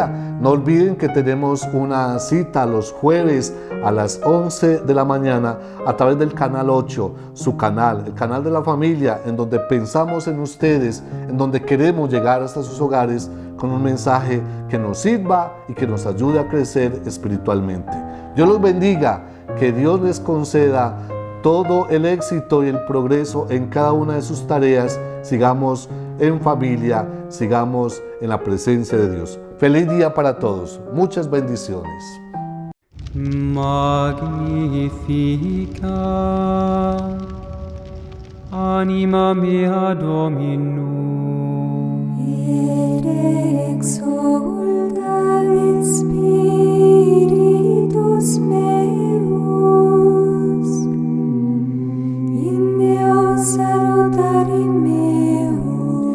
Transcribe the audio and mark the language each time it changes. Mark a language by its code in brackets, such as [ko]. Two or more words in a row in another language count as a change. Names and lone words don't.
[es] No olviden que tenemos una cita los jueves a las 11 de la mañana a través del canal 8, su canal, el canal de la familia, en donde pensamos en ustedes, en donde queremos llegar hasta sus hogares con un mensaje que nos sirva y que nos ayude a crecer espiritualmente. Dios los bendiga, que Dios les conceda todo el éxito y el progreso en cada una de sus tareas. Sigamos en familia, sigamos en la presencia de Dios. Feliz día para todos. Muchas bendiciones. [la] Magnificat anima mea Dominum, et exulta in spiritus meus, in Deus salutari meum,